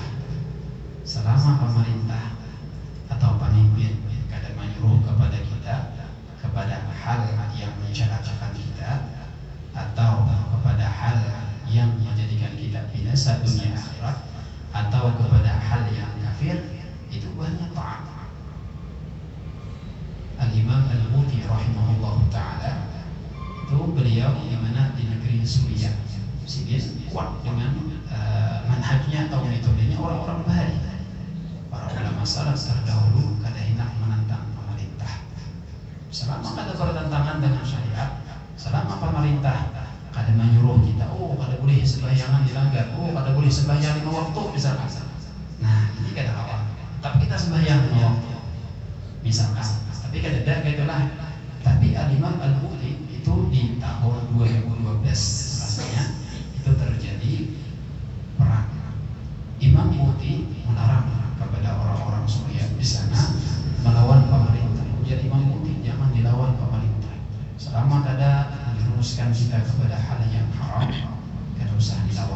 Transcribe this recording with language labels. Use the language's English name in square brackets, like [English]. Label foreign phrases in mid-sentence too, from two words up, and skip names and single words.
[Indonesian] Selama pemerintah atau pemimpin kadang menyuruh kepada kita kepada hal yang mencelakakan kita atau kepada hal yang menjadikan kita binasa dunia akhirat atau kepada hal yang kafir, itu banyak taat. Al-Imam Al-Muti [Arabic] rahimahullah ta'ala, [Indonesian] itu beliau di mana di negeri Suriah, dia kuat dengan manhajnya atau metodenya orang-orang bahari. Para ulama salaf terdahulu kada hendak menentang pemerintah. Selama kada bertentangan dengan syariat, selama pemerintah kada menyuruh kita, oh kada boleh sembayangan dilanggar, oh kada boleh sembahyang 5 waktu misalkan. Nah, ini kada apa. Tapi kita sembahyang 5 waktu misalkan. Tapi kada ada gitulah. Tapi Al-Imam Al-Muti itu di tahun 2012 rasanya itu terjadi perang. Imam Muti melarang kepada orang-orang Suriah di sana melawan pemerintah. Jadi Imam Muti jangan dilawan pemerintah. Selama kada menjerumuskan kita kepada hal yang haram, kada usah dilawan.